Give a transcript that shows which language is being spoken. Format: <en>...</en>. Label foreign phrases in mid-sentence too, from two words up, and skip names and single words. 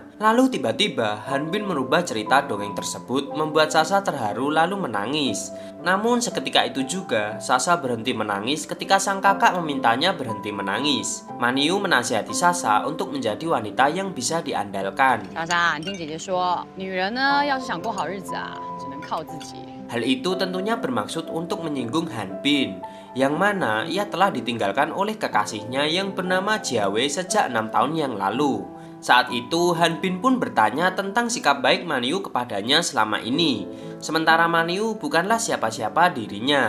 <id>Lalu tiba-tiba, Han Bin merubah cerita dongeng tersebut, membuat Sasa terharu lalu menangis. Namun seketika itu juga, Sasa berhenti menangis ketika sang kakak memintanya berhenti menangis. Maniu menasihati Sasa untuk menjadi wanita yang bisa diandalkan.</id> <zh>Sasa, 你听姐姐说，女人呢，要是想过好日子啊，只能靠自己。</zh> <id>Hal itu tentunya bermaksud untuk menyinggung Han Bin, yang mana ia telah ditinggalkan oleh kekasihnya yang bernama Jia Wei sejak 6 tahun yang lalu. Saat itu Han Bin pun bertanya tentang sikap baik Maniu kepadanya selama ini. Sementara Maniu bukanlah siapa-siapa dirinya.</id>